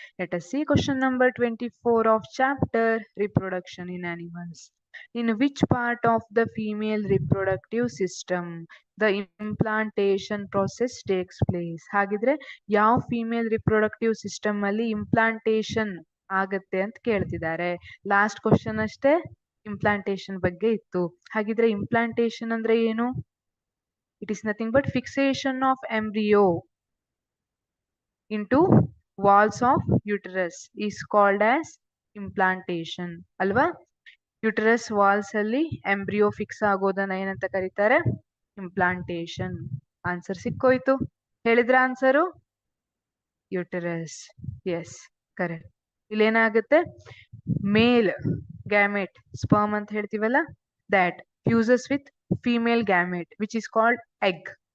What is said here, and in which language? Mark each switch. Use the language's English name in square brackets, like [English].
[English] Let us see question number 24 of chapter Reproduction in Animals. In which part of the female reproductive system the implantation process takes place? [Kannada] ಹಾಗಿದ್ರೆ ಯಾವ female reproductive system ಅಲ್ಲಿ implantation ಆಗತ್ತೆ ಅಂತ ಕೇಳ್ತಿದ್ದಾರೆ. Last question ಅಷ್ಟೇ implantation ಬಗ್ಗೆ ಇತ್ತು. ಹಾಗಿದ್ರೆ ಇಂಪ್ಲಾಂಟೇಶನ್ ಅಂದ್ರೆ ಏನು? [English] It is nothing but fixation of embryo into walls of uterus is called as implantation. [Kannada] ಅಲ್ವಾ? ಯುಟರಸ್ ವಾಲ್ಸ್ ಅಲ್ಲಿ ಎಂಬ್ರಿಯೋ ಫಿಕ್ಸ್ ಆಗೋದನ್ನ ಏನಂತ ಕರೀತಾರೆ? ಇಂಪ್ಲಾಂಟೇಶನ್. ಆನ್ಸರ್ ಸಿಕ್ಕೋಯ್ತು. ಹೇಳಿದ್ರ ಆನ್ಸರು? ಯುಟರಸ್. S, correct. ಇಲ್ಲೇನಾಗುತ್ತೆ? ಮೇಲ್ ಗ್ಯಾಮೆಟ್ ಸ್ಪರ್ಮ್ ಅಂತ ಹೇಳ್ತೀವಲ್ಲ, [English] That fuses with female gamete which is called egg.